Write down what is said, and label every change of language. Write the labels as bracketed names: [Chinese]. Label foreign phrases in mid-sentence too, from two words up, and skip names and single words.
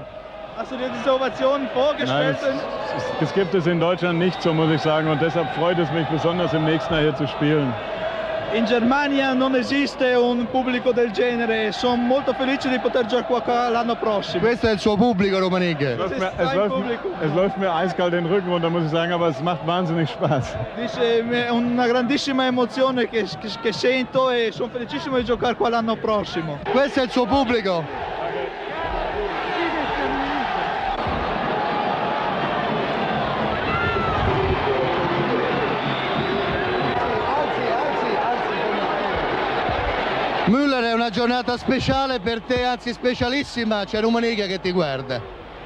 [German] Hast du dir diese Innovation vorgestellt? Nein, es gibt es in Deutschland nicht, so muss ich sagen, und deshalb freut es mich besonders im nächsten Jahr hier zu spielen. [Italian] In Germania non esiste un pubblico del genere, sono molto felice di poter giocare qua l'anno prossimo. Questo è il suo pubblico, Rummenigge. [German] Es läuft mir eiskalt den Rücken runter, muss ich sagen, aber es macht wahnsinnig Spaß. [Italian] Dice, è una grandissima emozione che sento e sono felicissimo di giocare qua l'anno prossimo. Questo è il suo pubblico. Müller, è una giornata speciale per te, anzi specialissima, c'è Rummenigge che ti guarda.